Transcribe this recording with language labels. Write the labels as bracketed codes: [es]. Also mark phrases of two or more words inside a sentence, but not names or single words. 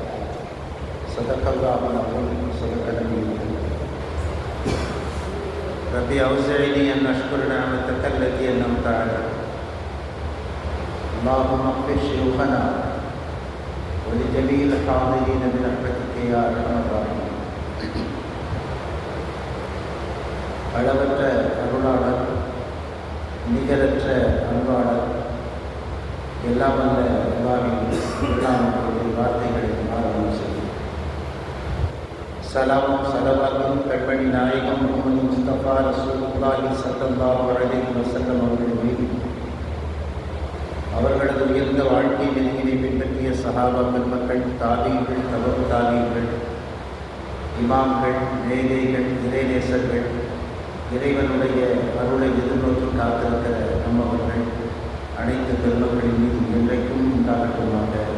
[ar] صدق الله العظيم وصدق نبيه. ربي أوزعني أن أشكر نعمتك التي أنعمت علي. اللهم اغفر شيوخنا ولجميع الحاضرين برحمتك يا أرحم الراحمين. [ta] அளவற்ற அருளாளர், நிகரற்ற அன்பாளர், எல்லாம் வல்ல அல்லாஹ்வின் எல்லாமுடைய வார்த்தைகளை ஆரம்பம் செய்யும். சலாமும் சலவாத்தும் கண்மணி நாயகம் முஹம்மது முஸ்தபா [ar] رسول الله صلى الله عليه وسلم [ta] அவர்கள் மீது, அவர்களது உயர்ந்த வாழ்க்கை நெறியினை பின்பற்றிய சஹாபாக்கள், மக்கள், தாபீகள், தபு தாபீகள், இமாம்கள், மேதைகள், இறைநேசர்கள், இறைவனுடைய அருளை எதிர்நோக்கி காத்திருக்கிற நம்மவர்கள் அனைத்து பெருமக்களின் மீது என்றைக்கும் உண்டாகட்டுமாக.